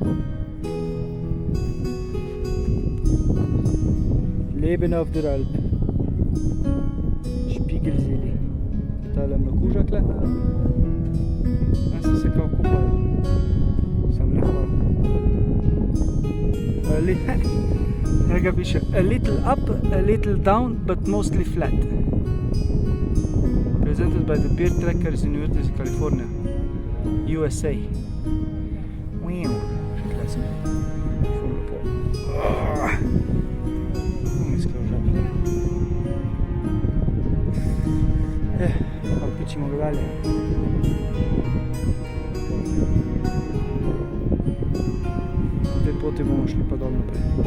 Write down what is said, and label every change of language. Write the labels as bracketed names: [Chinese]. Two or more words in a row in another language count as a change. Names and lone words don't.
[German] Leben auf der Alp. [Slovenian] Spiegelzeli. Tale mlakuža kle. Se kao kupajo. Sam ne hvala. Tega piše [English] a little up, a little down, but mostly flat. Presented by the Beer Trackers in University of California, USA. [Slovenian] Wow. Še tle sem. Ful lepo. Pičimo ga dalje. Te poti bomo šli pa dol naprej.